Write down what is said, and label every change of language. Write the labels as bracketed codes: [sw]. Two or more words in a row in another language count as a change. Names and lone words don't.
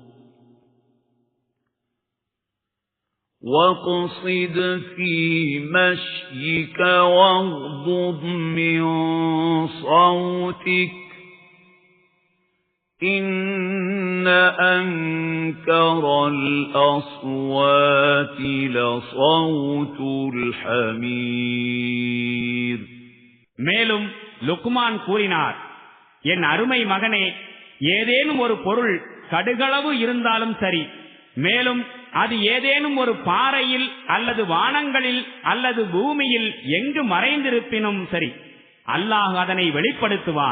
[ar] واقصد في مشيك واغضض من صوتك إن أنكر الأصوات لصوت الحمير. [ta] மேலும் லுக்மான் கூறினார், என் அருமை மகனே, ஏதேனும் ஒரு பொருள் கடுகளவு இருந்தாலும் சரி, மேலும் அது ஏதேனும் ஒரு பாறையில் அல்லது வானங்களில் அல்லது பூமியில் எங்கு மறைந்திருப்பினும் சரி, அல்லாஹ் அதனை வெளிப்படுத்துவான்.